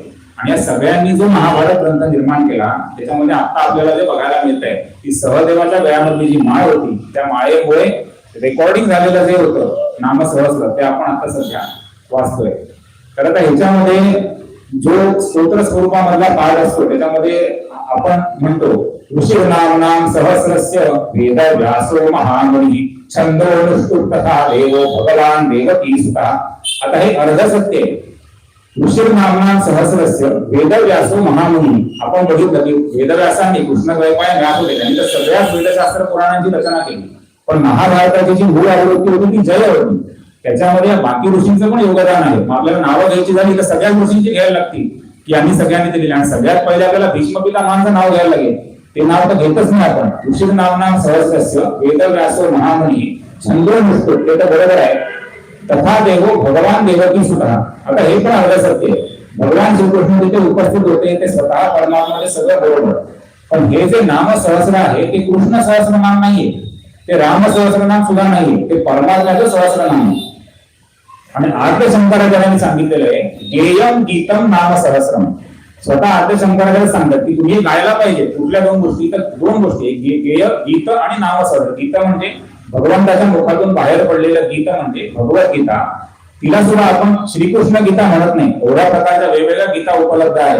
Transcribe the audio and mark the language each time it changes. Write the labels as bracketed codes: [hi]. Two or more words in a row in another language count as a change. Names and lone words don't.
[mr] आणि या सगळ्यांनी जो महाभारत ग्रंथ निर्माण केला त्याच्यामध्ये आता आपल्याला जे बघायला मिळत आहे की सहदेवाच्या गळ्यामधली जी माळ होती त्या माळेमुळे रेकॉर्डिंग झालेलं जे होतं नामसहस्र ते आपण आता सध्या वाचतोय. तर आता ह्याच्यामध्ये जो स्तोत्र स्वरूपामधला पाठ असतो त्याच्यामध्ये आपण म्हणतो [sa] ऋषी नाम सहस्रस्य वेद व्यासो महामुनी छंदो तथा देवो भगवान देवकी सुता. [mr] आता हे अर्ध सत्य आहे. [sa] ऋषी नाम सहस्रस्य वेद व्यासो महामुनी. [mr] आपण बघितलं की वेदव्यासांनी कृष्णद्वैपायन व्यास होते, त्यांनी तर सगळ्याच वेदशास्त्र पुराणांची रचना केली. पण महाभारताची जी मूळ आवृत्ती होती ती जय होती, त्याच्यामध्ये बाकी ऋषींचं पण योगदान आहे. मग आपल्याला नावं घ्यायची झाली तर सगळ्याच ऋषींची घ्यायला लागतील की यांनी सगळ्यांनी ते दिले. आणि सगळ्यात पहिले आपल्याला भीष्म पितामहांचं नाव घ्यायला लागेल. ते नाव तर घेतच नाही आपण. [sa] ऋषी नाम सहस्रस्य वेद व्यासो महामुनी छंदो नुसतो, [mr] ते तर बरोबर आहे. [sa] तथा देवो भगवान देवकी सुद्धा. [mr] आता हे पण अर्ध सत्य आहे. भगवान श्रीकृष्ण तिथे उपस्थित होते, ते स्वतः परमात्मा सगळं बरोबर. पण हे जे नाम सहस्र आहे ते कृष्ण सहस्रनाम नाहीये, ते राम सहस्रनाम सुद्धा नाहीये, ते परमात्म्याचं सहस्रनाम आहे. आणि आद्य शंकराचार्यांनी सांगितलेलं आहे [sa] गेयम गीतम नाम सहस्रम. [mr] स्वतः आद्य शंकराचार्य सांगतात की तुम्ही गायला पाहिजे कुठल्या दोन गोष्टी, तर दोन गोष्टी, गेय गीत आणि नाम सहस्र. गीत म्हणजे भगवंताच्या मुखातून बाहेर पडलेलं गीत म्हणजे भगवद्गीता. तिला सुद्धा आपण श्रीकृष्ण गीता म्हणत नाही, एवढ्या प्रकारच्या वेगवेगळ्या गीता उपलब्ध आहेत.